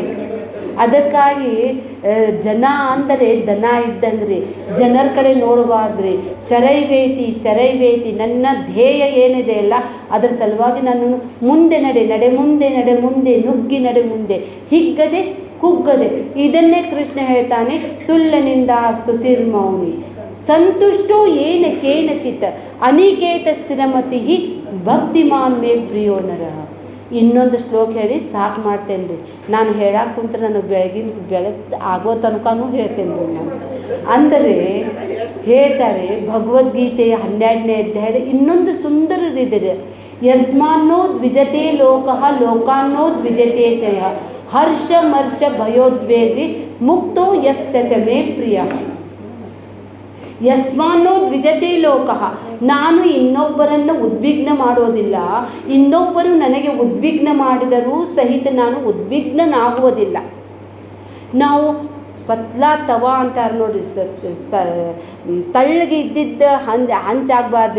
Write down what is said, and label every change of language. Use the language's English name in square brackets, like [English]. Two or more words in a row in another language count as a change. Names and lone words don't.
[Kannada] ಅದಕ್ಕಾಗಿ ಜನ ಅಂದರೆ ದನ ಇದ್ದಂಗ್ರಿ, ಜನರ ಕಡೆ ನೋಡಬಾರ್ದ್ರಿ. ಚರೈವೇತಿ ನನ್ನ ಧ್ಯೇಯ ಏನಿದೆ ಅಲ್ಲ ಅದರ ಸಲುವಾಗಿ ನಾನು ಮುಂದೆ ನಡೆ ಮುಂದೆ ನುಗ್ಗಿ ನಡೆ ಮುಂದೆ, ಹಿಗ್ಗದೆ ಕುಗ್ಗದೆ. ಇದನ್ನೇ ಕೃಷ್ಣ ಹೇಳ್ತಾನೆ, [Sanskrit] ತುಲ್ಯನಿಂದ ಸ್ತುತಿರ್ಮೌನಿ ಸಂತುಷ್ಟೋ ಏನ ಕೇನಚಿತ ಅನಿಕೇತ ಸ್ಥಿರಮತಿ ಭಕ್ತಿಮಾನ್ ಮೇ ಪ್ರಿಯೋ ನರಃ. [Kannada] ಇನ್ನೊಂದು ಶ್ಲೋಕ ಹೇಳಿ ಸಾಕು ಮಾಡ್ತೇನೆ ರೀ. ನಾನು ಹೇಳಕ್ಕೆ ಕುಂತ್ರೆ ನನಗೆ ಬೆಳಗ್ಗೆ ಆಗೋ ತನಕನೂ ಹೇಳ್ತೇನೆ ರೀ ನಾನು. ಅಂದರೆ ಹೇಳ್ತಾರೆ ಭಗವದ್ಗೀತೆಯ 12ನೇ ಅಧ್ಯಾಯದ ಇನ್ನೊಂದು ಸುಂದರದಿದೆ. [Sanskrit] ಯಸ್ಮಾನ್ನೋ ದ್ವಿಜತೆ ಲೋಕಃ ಲೋಕಾನ್ನೋ ದ್ವಿಜತೆ ಚಯ ಹರ್ಷ ಮರ್ಷ ಭಯೋದ್ವೇಗಿ ಮುಕ್ತೋ ಯಸ್ಯ ಚ ಮೇ ಪ್ರಿಯ. ಯಸ್ಮಾನ್ನೋ ದ್ವಿಜತೆ ಲೋಕಃ, [Kannada] ನಾನು ಇನ್ನೊಬ್ಬರನ್ನು ಉದ್ವಿಗ್ನ ಮಾಡೋದಿಲ್ಲ, ಇನ್ನೊಬ್ಬರು ನನಗೆ ಉದ್ವಿಗ್ನ ಮಾಡಿದರೂ ಸಹಿತ ನಾನು ಉದ್ವಿಗ್ನನಾಗುವುದಿಲ್ಲ. ನಾವು [Hindi] पतला तवा [Kannada] ಅಂತಾರೆ ನೋಡಿ, ತಳ್ಳಗೆ ಇದ್ದಿದ್ದ ಹಂಚಾಗಬಾರ್ದು.